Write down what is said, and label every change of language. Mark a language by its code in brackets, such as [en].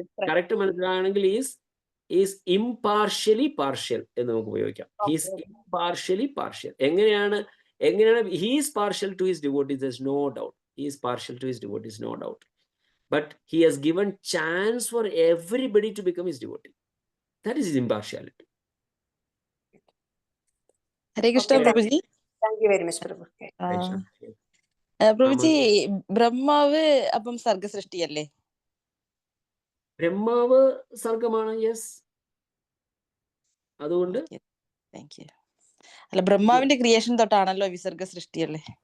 [ml] Correct മനസ്സിലാണെങ്കിൽ [en] is impartially partial [ml] എന്ന് നമുക്ക് ഉപയോഗിക്കാം. [en] He is impartially partial. [ml] എങ്ങനെയാണ് [en] he is partial to his devotees, there's no doubt. He is partial to his devotees, no doubt. But he has given chance for everybody to become his devotee. That is his impartiality. [ml] Hare Krishna പ്രഭുജി. [en] Thank you very much Prabhu. [ml] പ്രഭുജി, ബ്രഹ്മാവ് അപ്പം സർഗ സൃഷ്ടിയല്ലേ? ബ്രഹ്മാവ് സർഗമാണ്. Yes. അതുകൊണ്ട് [en] Thank you. [ml] അല്ല, ബ്രഹ്മാവിന്റെ creation തൊട്ടാണല്ലോ വിസർഗ സൃഷ്ടിയല്ലേ?